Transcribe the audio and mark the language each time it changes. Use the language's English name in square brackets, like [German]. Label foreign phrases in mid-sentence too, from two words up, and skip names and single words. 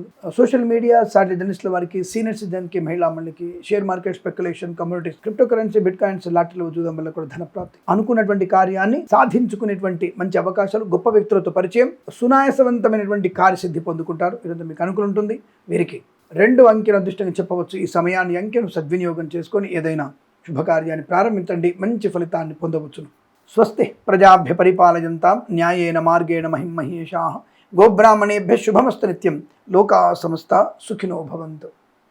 [English] social media [Telugu] సాటి జర్నలిస్టుల వారికి, [English] senior citizenకి, [Telugu] మహిళా మండలికి, [English] share market, [Telugu] స్పెక్యులేషన్, కమ్యూనిటీస్, [English] crypto currency, bit coins, [Telugu] లాటరీలో జూదం వల్ల కూడా ధన ప్రాప్తి, అనుకున్నటువంటి కార్యాన్ని సాధించుకునేటువంటి మంచి అవకాశాలు, గొప్ప వ్యక్తులతో పరిచయం, సునాయాసవంతమైనటువంటి కార్యసిద్ధి పొందుకుంటారు. ఇదంతా మీకు అనుకూలం ఉంటుంది. వీరికి 2 అంకెను అదృష్టంగా చెప్పవచ్చు. ఈ సమయాన్ని, అంకెను సద్వినియోగం చేసుకొని ఏదైనా శుభకార్యాన్ని ప్రారంభించండి, మంచి ఫలితాన్ని పొందవచ్చును. [Sanskrit] స్వస్తి ప్రజాభ్య పరిపాలయంతాం న్యాయేన మార్గేణ మహిమహేషాః. గోబ్రాహ్మణేభ్యः శుభమస్తు నిత్యం. లోకా సమస్తా సుఖినో భవంతు.